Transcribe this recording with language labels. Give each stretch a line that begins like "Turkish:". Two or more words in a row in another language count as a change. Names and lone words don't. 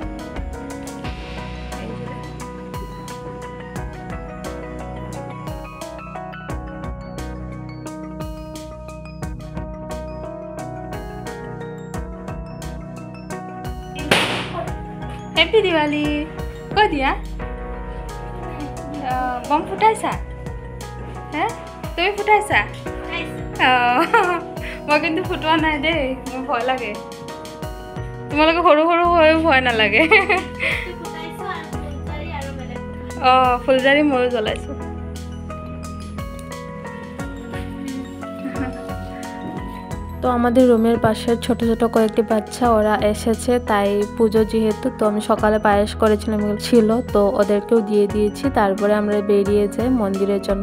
Bangla: এই যে হ্যাপি দিওয়ালি। কই দিয়া বম ফুটাইছা? হ্যাঁ তুমি ফুটাইছা?
Assamese: মই কিন্তু ফুটোৱা নাই দেই, মোৰ ভয় লাগে। তোমালোকে সৰু সৰু হৈও ভয় নালাগে। অঁ ফুলজাৰি ময়ো জ্বলাইছোঁ।
Bangla: তো আমাদের রুমের পাশের ছোট ছোট কয়েকটি বাচ্চা ওরা এসেছে, তাই পুজো যেহেতু, তো আমি সকালে পায়েস করেছিলাম ছিল, তো ওদেরকেও দিয়ে দিয়েছি। তারপরে আমরা বেরিয়ে যাই মন্দিরের জন্য।